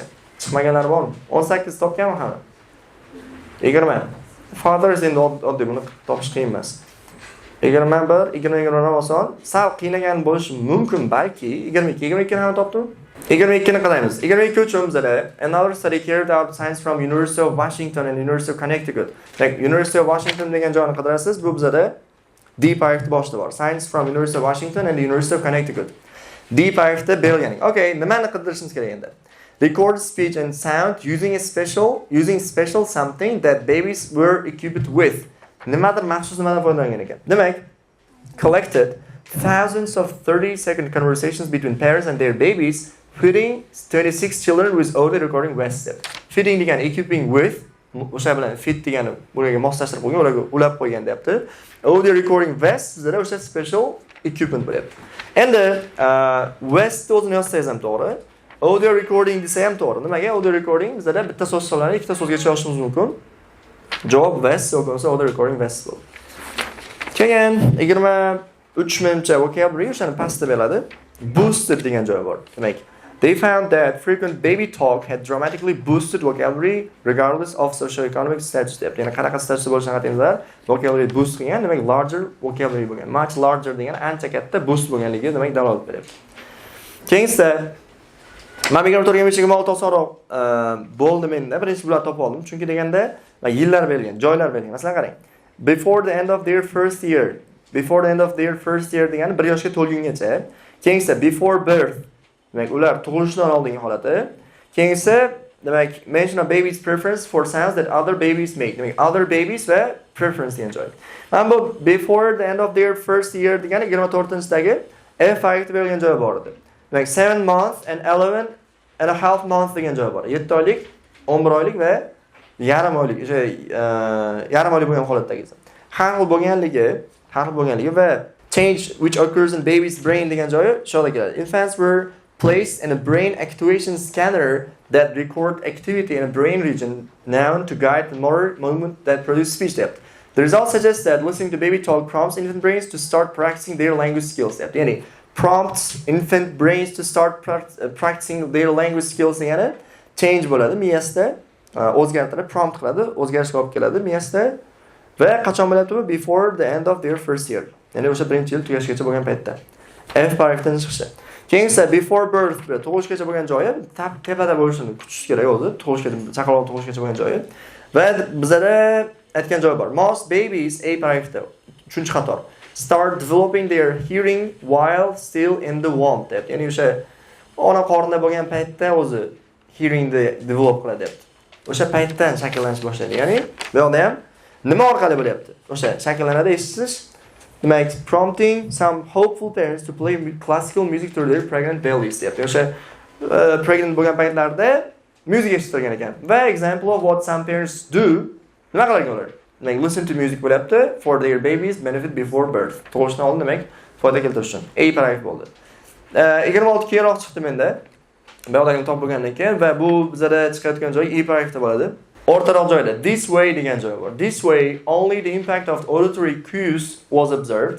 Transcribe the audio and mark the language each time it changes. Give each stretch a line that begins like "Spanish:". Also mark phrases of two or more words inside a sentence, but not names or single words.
Uzbek: Chiqmaganlar bormi? 18 topganmi hali? 20. Fathers endi oddiy buni topish qiyin emas. 21, 20 oson. Sal qiynagan bo'lishi mumkin balki 22 ni ham topdim. 22 ni qaraymiz. 22 uchun bizda
English: another study carried out science from University of Washington and University of Connecticut.
Uzbek: Like University of Washington degan joyni qidirasiz. Bu bizda D paragrafda boshda bor.
English: Science from University of Washington and the University of Connecticut.
Uzbek: D paragrafda berilgan. Okay, nimani qidirishimiz kerak endi?
English: Record speech and sound using special something that babies were equipped with.
Uzbek: Nimadir maxsus nimadan foydalangan ekan. Demak,
English: collected thousands of 30-second conversations between parents and their babies, fitting 26 children with audio recording West.
Uzbek: Fitting degan
English: equipping with
Uzbek: o'sha bilan fit degani ularga moslashtirib qo'ygan, ularga ulab qo'ygan deyapti.
English: Audio recording West
Uzbek: sizda o'sha
English: special equipment
Uzbek: bo'lyapti. Endi West o'zini yozsangiz ham to'g'ri.
English: Audio recording
Uzbek: desa ham to'g'ri. Nimaga
English: audio recording
Uzbek: bizda bitta so'z hisoblanadi, ikkita so'zgacha yozishimiz mumkin. Javob West yoki bo'lmasa
English: audio recording West
Uzbek: bo'ladi. Keyin 23 menimcha vocabulary o'shani pastda beriladi. Boosted degan joyi bor. Demak,
English: they found that frequent baby talk had dramatically boosted vocabulary regardless of socioeconomic status.
Uzbek: Ya'ni qanaqa statusda bo'lishini qarangizlar,
English: vocabulary boost
Uzbek: qilgan, demak
English: larger vocabulary
Uzbek: bo'lgan.
English: Much larger
Uzbek: degani ancha katta boost bo'lganligi demak dalolat beryapti. Keyinsa men 24-26 osonroq bo'ldi menda. Birinchi bularni topib oldim. Chunki deganda yillar berilgan, joylar berilgan. Masalan qarang.
English: Before the end of their first year. Before the end of their first year
Uzbek: degani 1 yoshga to'lgungacha.
English: Keyinsa before birth.
Uzbek: Demak, ular tug'ilishdan oldingi holati. Keyinsa demak
English: mention a baby's preference for sounds that other babies make.
Uzbek: Demak,
English: other babies
Uzbek: va preference degan joy. Mana bu
English: before the end of their first year
Uzbek: degani 24-dagi F harfi berilgan joy bor edi.
English: Demak 7 months and 11 and a half months
Uzbek: degan joy bor. 7 oylik, 11 oylik va yarim oylik, o'sha yarim oylik bo'lgan holatdagi. Har xil bo'lganligi va
English: change which occurs in baby's brain
Uzbek: degan joyi shoda keladi.
English: Infants were placed in a brain actuation scanner that record activity in a brain region known to guide the motor movement that produce speech depth. The results suggest that listening to baby talk prompts infant brains to start practicing their language skills.
Uzbek: Ya'ni
English: prompts infant brains to start practicing their language skills
Uzbek: degani change bo'ladi miyasida, o'zgartiradi, prompt qiladi, o'zgarishga olib keladi miyasida va qachon bo'ladi bu?
English: Before the end of their first year.
Uzbek: Ya'ni o'sha birinchi yil tugashgacha bo'lgan paytda. F paragrafdan chiqishi. Keyinsa before birth tug'ilishgacha bo'lgan joyi tepada bo'lishini kutish kerak o'zi, chaqaloq tug'ilishgacha bo'lgan joyi. Va bizda aytgan joy bor.
English: Most babies
Uzbek: A paragrafda 3-xato.
English: Start developing their hearing while still in the womb deb.
Uzbek: Ya'ni o'sha ona qornida bo'lgan paytda o'zi
English: hearingni develop
Uzbek: qiladi deb. O'sha paytdan shakllanish boshlaydi. Ya'ni bu yoqda ham nima orqali bo'lyapti? O'sha shakllanadi eshitish. Demak,
English: prompting some hopeful parents to play classical music to their pregnant bellies deyapti.
Uzbek: O'sha pregnant bo'lgan paytlarda music eshittirgan ekan.
English: Va example of what some parents do,
Uzbek: nima qilgan ular? Demak,
English: listen to music bo'lyapti for their babies benefit before birth.
Uzbek: Tug'ilishdan oldin demak, foyda keltirish uchun. A paragraf bo'ldi. 26 keyinroq chiqdi menda. Bu yoqdagini topib bo'lgandan keyin va bu bizda chiqayotgan joy E paragrafda bo'ladi. O'rtaroq joyda
English: this way
Uzbek: degan joy bor.
English: This way only the impact of the auditory cues was observed.